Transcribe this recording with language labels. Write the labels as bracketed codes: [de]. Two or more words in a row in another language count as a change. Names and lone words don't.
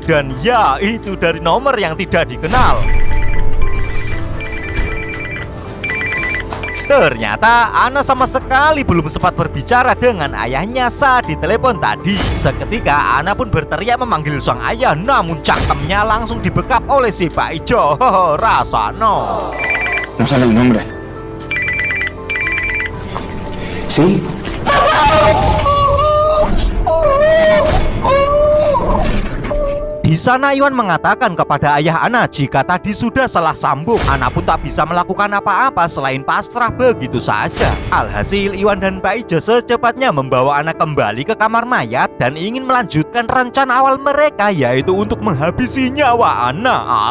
[id] Dan ya, itu dari nomor yang tidak dikenal. Ternyata Ana sama sekali belum sempat berbicara dengan ayahnya saat ditelepon tadi. Seketika Ana pun berteriak memanggil sang ayah, namun cangkemnya langsung dibekap oleh si Pak Ijo. Rasano. [es] No sale el nombre. ¿Sí? [id] Di sana Iwan mengatakan kepada ayah Ana jika tadi sudah salah sambung. Ana pun tak bisa melakukan apa-apa selain pasrah begitu saja. Alhasil Iwan dan Pak Ijo secepatnya membawa Ana kembali ke kamar mayat dan ingin melanjutkan rencana awal mereka, yaitu untuk menghabisi nyawa Ana.